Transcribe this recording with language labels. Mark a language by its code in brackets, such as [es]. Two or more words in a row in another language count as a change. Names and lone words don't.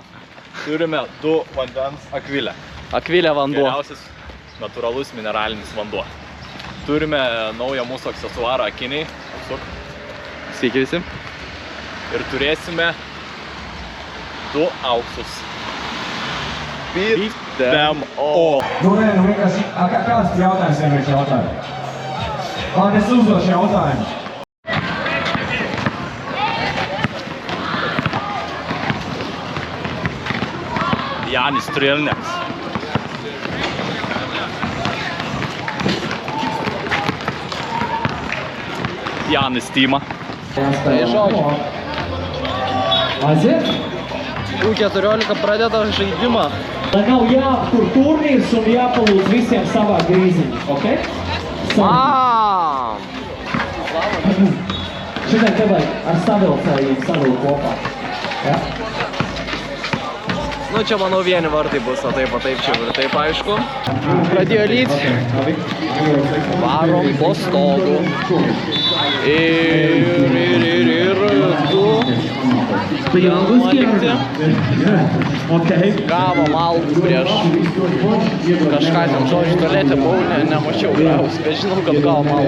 [lt] Turime 2 vandens akvilę. Akvilė vanduo. Geriausias natūralus mineralinis vanduo. Turime naują mūsų aksesuarą akiniai. Sveiki visi. Ir turėsime 2 auksus. [en] Beat them all. [lv] Numerēnu vienkārši, kāds jautājums vienkārši jautājumu? Man es uzdošu jautājumu. Jānis Strelnieks. Jānis Tīma. [lt] Tai žodžiu. [lv] Aiziet? [lt] U14 pradeda žaidimą. [lv] Lai nav jāaptur turnīrs un jāpalūdz visiem savā grīziņā, ok? [lt] Šitai tev ar savilcējiem savilt kopā. Ja? Nu, čia manau vieni vartai bus, o taip čia ir taip aišku. Pradėjo lyt. Varom po stogu. Ir 2 11. Gavo malkų prieš kažką ten, žodžiu, tualete buvau, nemačiau gavus, bet žinau, kad gavo malkų.